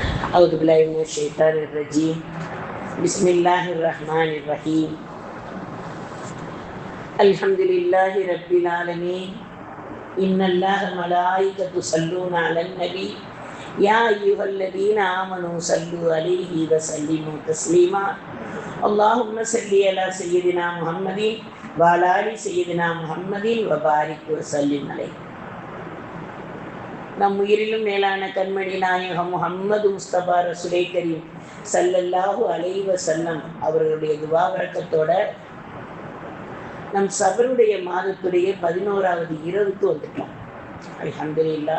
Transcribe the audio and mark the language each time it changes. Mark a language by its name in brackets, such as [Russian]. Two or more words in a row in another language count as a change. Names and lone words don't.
[Arabic] أعوذ بالله من الشيطان الرجيم بسم الله الرحمن الرحيم الحمد لله رب العالمين إن الله ملائكته يصلون على النبي يا أيها الذين آمنوا صلوا عليه وسلموا تسليما اللهم صل على سيدنا محمد وعلى آل سيدنا محمد وبارك وسلم عليه. [Tamil] நம் உயிரிலும் மேலான கண்மணி நாயகம் முஹம்மது முஸ்தபா ரசூலே கரீம் [Arabic] صلى الله عليه وسلم [Tamil] அவர்களுடைய துவா வழக்கத்தோட நம் சபருடைய மாதத்துடைய 11வது இரவுக்கு வந்துட்டோம். அல்ஹம்துலில்லாஹ்.